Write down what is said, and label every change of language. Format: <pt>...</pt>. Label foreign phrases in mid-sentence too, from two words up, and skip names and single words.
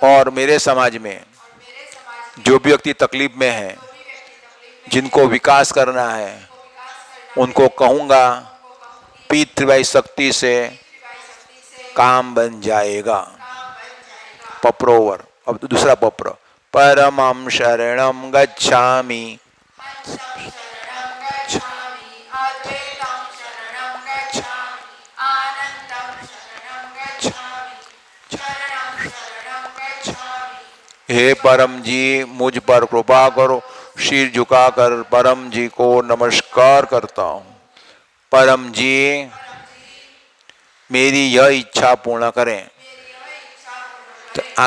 <hi>और मेरे समाज में और मेरे समाज में जो भी व्यक्ति तकलीफ में है, जो भी व्यक्ति तकलीफ में जिनको विकास करना है, को विकास करना उनको कहूंगा उनको कहूंगी पीतृवाई शक्ति से पितृवाई शक्ति से काम बन जाएगा। काम बन जाएगा। पप्रोवर। अब दूसरा पप्र,</hi> <sa>परमं शरणं गच्छामि हंसं शरणं गच्छामि अद्वैतं शरणं गच्छामि आनन्दं शरणं गच्छामि चरणं शरणं गच्छामि।</sa> <hi>हे परम जी मुझ पर कृपा करो, सिर झुकाकर परम जी को नमस्कार करता हूँ। परम जी मेरी यह इच्छा पूर्ण करें। मेरी यह इच्छा पूर्ण तो करें।</hi>